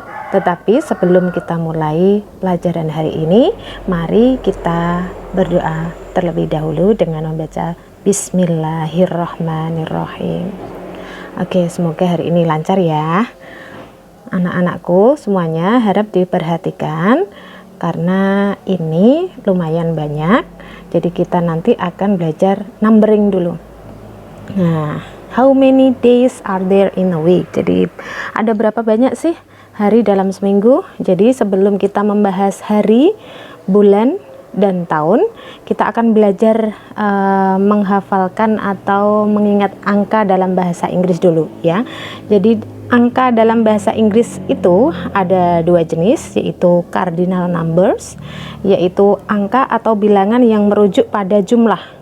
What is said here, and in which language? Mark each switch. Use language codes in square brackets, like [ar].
[id] Tetapi sebelum kita mulai pelajaran hari ini, mari kita berdoa terlebih dahulu dengan membaca Bismillahirrahmanirrahim. Oke, semoga hari ini lancar ya. Anak-anakku semuanya harap diperhatikan karena ini lumayan banyak. Jadi kita nanti akan belajar numbering dulu. [en] Nah, how many days are there in a week? [id] Jadi ada berapa banyak sih hari dalam seminggu? Jadi sebelum kita membahas hari, bulan, dan tahun, kita akan belajar menghafalkan atau mengingat angka dalam bahasa Inggris dulu ya. Jadi angka dalam bahasa Inggris itu ada dua jenis, yaitu cardinal numbers, yaitu angka atau bilangan yang merujuk pada jumlah.